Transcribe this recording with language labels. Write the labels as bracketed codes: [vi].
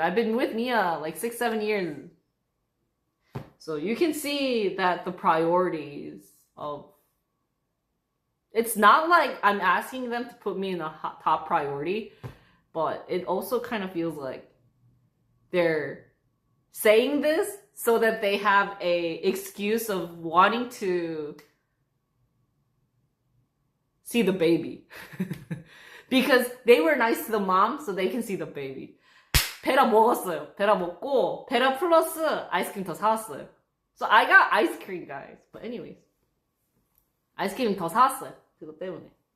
[en] I've been with Mia like 6-7 years. So you can see that the priorities of, it's not like I'm asking them to put me in a top priority, but it also kind of feels like they're saying this so that they have a excuse of wanting to see the baby. Because they were nice to the mom, so they can see the baby. [ko] 베라 먹었어요. 베라 먹고 베라 플러스 아이스크림 더 사왔어요. [en] So I got ice cream, guys. But anyways, [ko] 아이스크림 더 사왔어요. 그것 때문에.